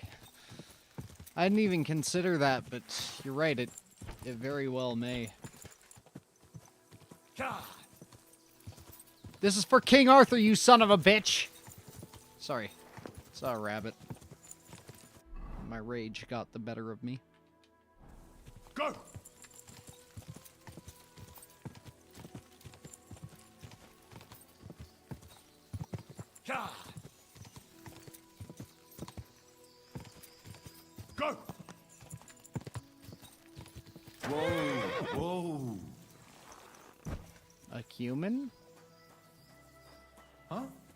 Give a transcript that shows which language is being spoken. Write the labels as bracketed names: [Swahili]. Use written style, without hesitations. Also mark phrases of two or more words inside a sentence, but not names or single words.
[English] I didn't even consider that, but you're right. It very well may. Ka! This is for King Arthur, you son of a bitch! Sorry. Saw a rabbit. My rage got the better of me. Go! Ka! Go! Whoa! Whoa! A human? Huh?